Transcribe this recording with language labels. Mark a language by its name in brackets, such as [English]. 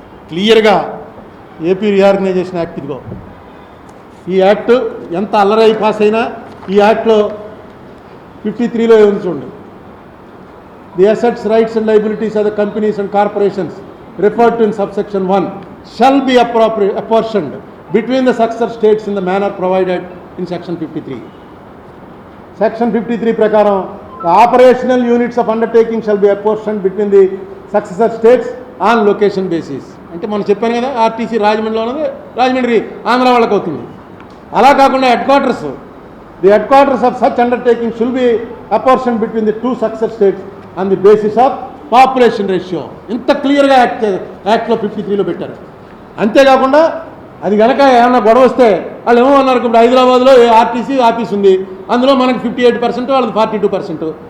[Telugu] క్లియర్గా AP reorganisation act ఇదిగో, ఈ యాక్ట్ ఎంత అల్లరై పాస్ అయినా ఈ యాక్ట్లో 53లో ఏముంది చూడండి. [English] The assets, rights and liabilities of the companies and corporations referred to in subsection 1 shall be apportioned between the successor states in the manner provided in section 53. Section 53 [Telugu] ప్రకారం [English] the operational units of undertaking shall be apportioned between the successor states on location basis. [Telugu] అంటే మనం చెప్పాను కదా, RTC రాజమండ్రిలో ఉన్నది రాజమండ్రి ఆంధ్ర వాళ్ళకి అవుతుంది. అలా కాకుండా [English] The headquarters of such undertaking shall be apportioned between the 2 successor states on the basis of population ratio. [Telugu] ఇంత క్లియర్గా యాక్ట్లో 53లో పెట్టారు. అంతేకాకుండా అది కనుక ఏమన్నా గొడవ వస్తే వాళ్ళు ఏమో అన్నారు, ఇప్పుడు హైదరాబాద్లో ఆర్టీసీ ఆఫీస్ ఉంది, అందులో మనకి 58%, వాళ్ళది 42%.